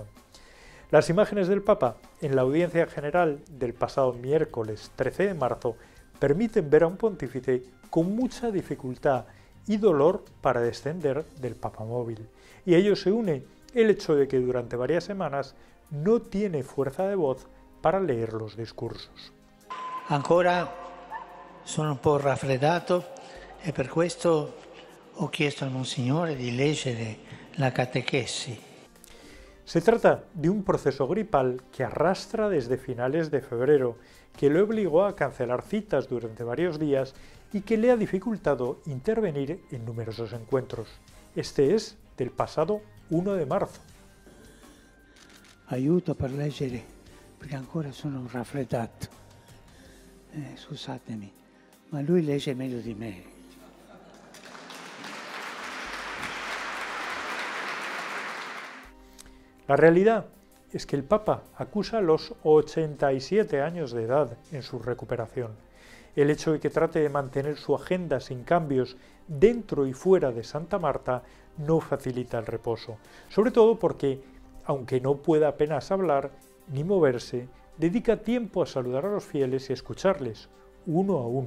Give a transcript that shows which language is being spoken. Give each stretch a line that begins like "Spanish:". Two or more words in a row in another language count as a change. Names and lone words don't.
Spanish: Las imágenes del Papa en la audiencia general del pasado miércoles 13 de marzo permiten ver a un pontífice con mucha dificultad y dolor para descender del papamóvil. Y a ello se une el hecho de que durante varias semanas no tiene fuerza de voz para leer los discursos.
Italian: Ancora sono un po' raffreddato e per questo ho chiesto al Monsignore di leggere la catechesi.
Spanish: Se trata de un proceso gripal que arrastra desde finales de febrero, que le obligó a cancelar citas durante varios días y que le ha dificultado intervenir en numerosos encuentros. Este es del pasado 1 de marzo.
Italian: Aiuto per leggere, perché ancora sono raffreddato. Scusatemi, ma lui legge meglio di me.
Spanish: La realidad es que el Papa acusa los 87 años de edad en su recuperación. El hecho de que trate de mantener su agenda sin cambios dentro y fuera de Santa Marta no facilita el reposo, sobre todo porque, aunque no pueda apenas hablar ni moverse, dedica tiempo a saludar a los fieles y a escucharles, uno a uno.